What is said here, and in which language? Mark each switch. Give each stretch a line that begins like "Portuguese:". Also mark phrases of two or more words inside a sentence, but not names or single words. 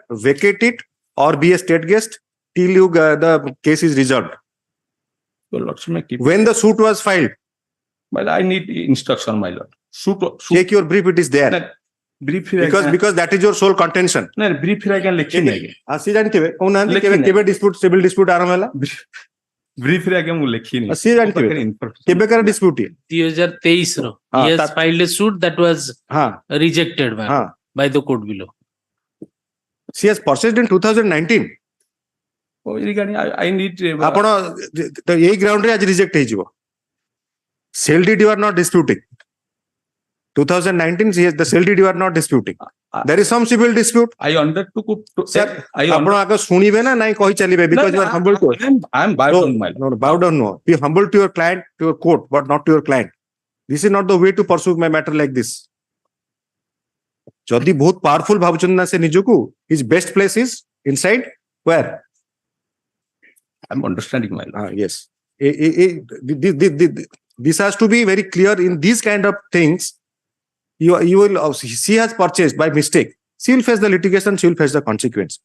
English: Vacate it or be a state guest till the case is resolved. Your lordship may keep when the suit was filed. Well, I need instruction, my lord. Take your brief, it is there. No, brief because that is your sole contention. No, brief I can lecture.
Odia: ଆସି ଜାଣିବେ କୌଣନ୍ଦି କେବେ dispute
English: civil dispute
Odia: ଆରମ୍ଭ ହେଲା
English: brief I can lecture.
Odia: ଆସି ଜାଣିବେ କେବେ କରା dispute
English: 2023 ro he has filed a suit that was rejected by the court below. She has purchased in 2019. Oh, I need
Odia: ଆପଣ ଏଇ ground ରେ ଆଜି reject ହେଇଯିବ.
English: Sale deed you are not disputing. 2019 the sale deed you are not disputing. There is some civil dispute. I undertook to
Odia: sir ଆପଣ ଆଗ ଶୁଣିବେ ନା ନାଇଁ କହି ଚାଲିବେ
English: because you are humble to I am bow down my no bow down no be humble to your client to your court but not to your client. This is not the way to pursue my matter like this.
Odia: ଯଦି ବହୁତ powerful ଭାବୁଛନ୍ତି ନା ସେ ନିଜକୁ
English: his best place is inside where I'm understanding my lord. Yes. This has to be very clear in these kind of things. you will, she has purchased by mistake. She will face the litigation, she will face the consequence.